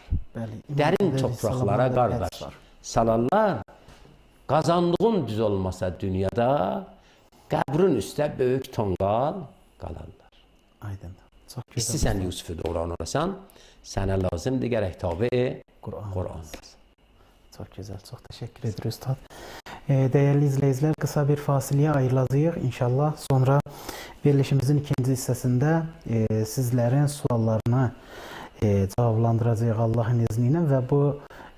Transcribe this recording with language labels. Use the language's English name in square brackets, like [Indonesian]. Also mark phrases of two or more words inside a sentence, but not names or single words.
[Azerbaijani] Dərin topraqlara qardaş salarlar. Qazandığın düz olmasa dünyada, qəbrin üstə böyük tonqal qalarlar. Aydın. İstəsən Yusufu doğran olasan, sənə lazımdır gərək tabi Qur'an. [Turkish] Çok güzel, çok teşekkür ederiz Üstad. Değerli izleyiciler, [Azerbaijani] kısa bir fasiləyə ayrılacağıq. İnşallah sonra verilişimizin ikinci hissəsində sizlərin suallarını cavablandıracağıq [Turkish] Allah'ın izniyle ve bu